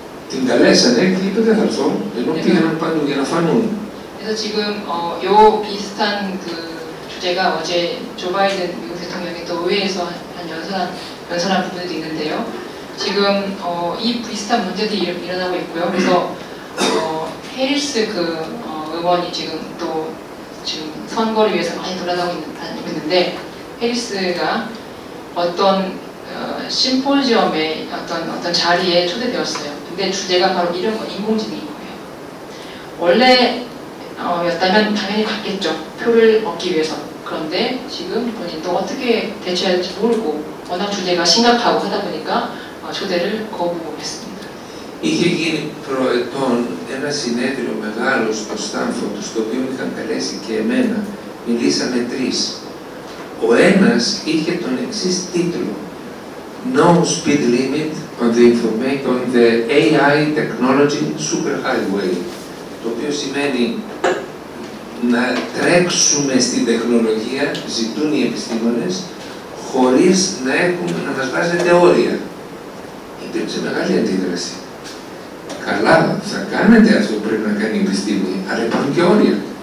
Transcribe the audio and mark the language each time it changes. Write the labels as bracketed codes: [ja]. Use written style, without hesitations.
[el] Την καλέσανε και είπε δεν θα έρθω, ενώ πήγαιναν παντού για να φανούν. [ko] 그래서 지금 요 비슷한 그 주제가 어제 조 바이든 미국 대통령이 또 의회에서 한 연설한 부분도 있는데요. 지금 이 비슷한 문제들이 일어나고 있고요. 그래서 해리스 그 의원이 지금 또 지금 선거를 위해서 많이 돌아다니고 있는데 해리스가 어떤 심포지엄의 어떤 자리에 초대되었어요. 근데 주제가 바로 이런 거 인공지능인 거예요. 원래였다면 당연히 갔겠죠. 표를 얻기 위해서. 그런데 지금 본인도 어떻게 대처해야 할지 모르고 워낙 주제가 심각하고 하다 보니까 초대를 거부했습니다. [el] Είχε γίνει προετών ένα συνέδριο μεγάλο στο Στάνφορντ, στο οποίο με είχαν καλέσει και εμένα. Μιλήσαμε τρεις. Ο ένας είχε τον εξής τίτλο: [en] No speed limit on the AI technology superhighway. [el] Το οποίο σημαίνει να τρέξουμε στην τεχνολογία, ζητούν οι επιστήμονες, χωρίς να μας βάζετε όρια. Υπήρξε μεγάλη αντίδραση. Καλά, θα κάνετε αυτό που πρέπει να κάνει η επιστήμη, αλλά υπάρχουν και όρια.